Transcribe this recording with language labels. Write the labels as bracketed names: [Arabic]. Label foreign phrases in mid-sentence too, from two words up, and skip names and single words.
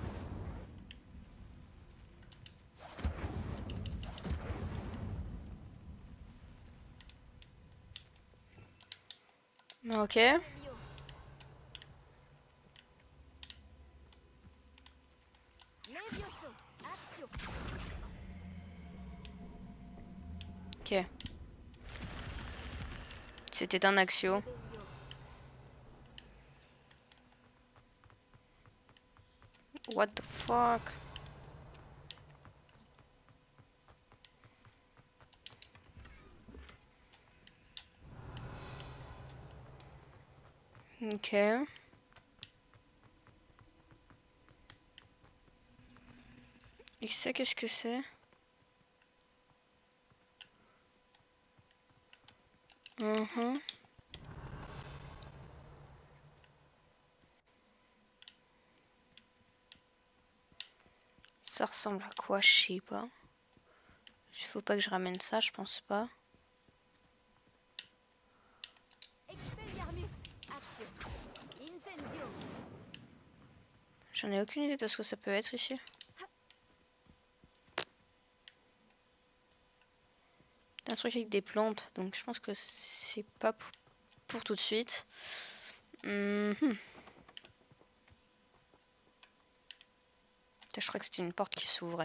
[French] Ok. Revelio. Levioso. Axio. Ok. C'était un Axio. Revelio. [English] What the fuck? [French] Ok. Et ça, qu'est-ce que c'est? Ça ressemble à quoi? Je sais pas. Il faut pas que je ramène ça, je pense pas. Expelliarmus. Axio. Incendio. J'en ai aucune idée de ce que ça peut être ici. Un truc avec des plantes, donc je pense que c'est pas pour tout de suite. Je crois que c'était une porte qui s'ouvrait.